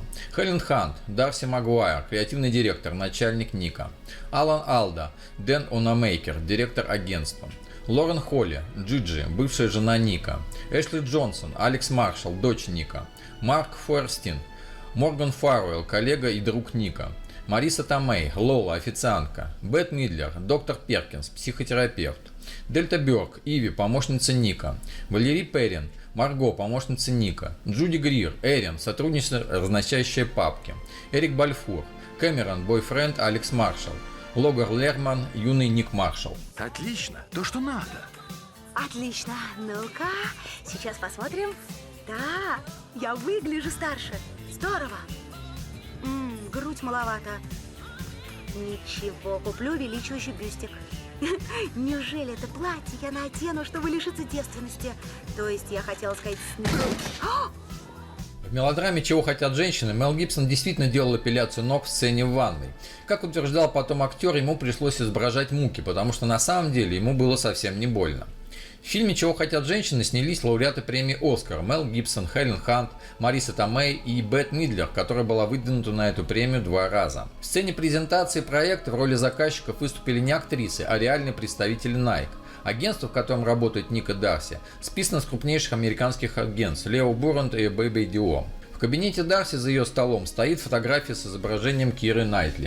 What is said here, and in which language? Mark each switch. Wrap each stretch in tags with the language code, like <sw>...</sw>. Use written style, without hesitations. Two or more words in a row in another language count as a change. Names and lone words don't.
<ru>Хелен Хант, Дарси Магуайр, креативный директор, начальник Ника. Алан Алда, Дэн Онамейкер, директор агентства. Лорен Холли, Джиджи, бывшая жена Ника. Эшли Джонсон, Алекс Маршалл, дочь Ника. Марк Фуэрстин, Морган Фаррелл, коллега и друг Ника. Мариса Томей, Лола, официантка. Бет Мидлер, доктор Перкинс, психотерапевт. Дельта Бёрк, Иви, помощница Ника. Валери Перрин, Марго, помощница Ника. Джуди Грир, Эрин, сотрудница, разносящая папки. Эрик Бальфур, Кэмерон, бойфренд Алекс Маршалл. Логар Лерман, юный Ник Маршалл. Отлично, то, что надо. Отлично. Ну-ка, сейчас посмотрим. Да, я выгляжу старше. Здорово. Грудь маловато. Ничего, куплю увеличивающий бюстик. Неужели это платье я надену, чтобы лишиться девственности? То есть я хотела сказать В мелодраме «Чего хотят женщины» Мел Гибсон действительно делал эпиляцию ног в сцене в ванной. Как утверждал потом актер, ему пришлось изображать муки, потому что на самом деле ему было совсем не больно. В фильме «Чего хотят женщины» снялись лауреаты премии «Оскар» Мел Гибсон, Хелен Хант, Мариса Томей и Бет Мидлер, которая была выдвинута на эту премию 2 раза. В сцене презентации проекта в роли заказчиков выступили не актрисы, а реальные представители Nike. Агентство, в котором работают Ник и Дарси, списано с крупнейших американских агентств Лео Буранд и Бэйби Дио. В кабинете Дарси за ее столом стоит фотография с изображением Киры Найтли.</ru>